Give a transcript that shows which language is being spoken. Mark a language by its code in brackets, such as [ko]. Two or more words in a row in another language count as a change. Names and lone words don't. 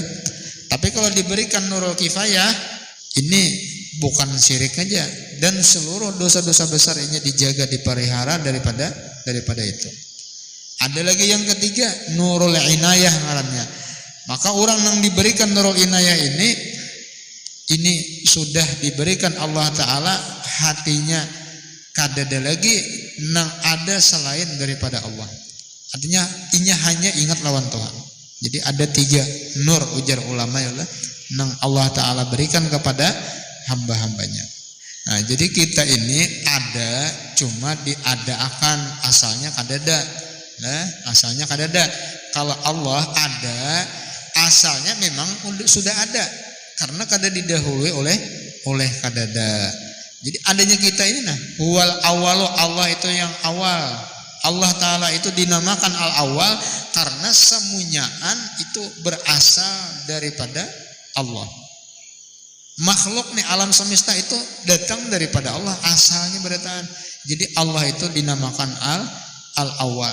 [id] Tapi kalau diberikan nurul kifayah, ini bukan syirik aja, dan seluruh dosa-dosa besar ini dijaga, dipelihara daripada itu. Ada lagi yang ketiga, nurul inayah ngarannya. Maka orang yang diberikan nurul inayah ini sudah diberikan Allah Ta'ala hatinya [bjn] kadada lagi nang ada [id] selain daripada Allah. Artinya inya hanya ingat lawan Tuhan. Jadi ada 3 nur ujar ulama ya Allah, nang Allah Ta'ala berikan kepada hamba-hambanya. Nah, jadi kita ini ada cuma diadakan, asalnya kadada. Nah, asalnya kadada. Kalau Allah ada, asalnya memang sudah ada. Karena kada didahului oleh kadada. Jadi adanya kita ini [ar] هو الأول, [id] Allah itu yang awal. Allah Ta'ala itu dinamakan al-awwal karena semunyaan itu berasal daripada Allah. Makhluk nih alam semesta itu datang daripada Allah, asalnya berdatang. Jadi Allah itu dinamakan al-awwal.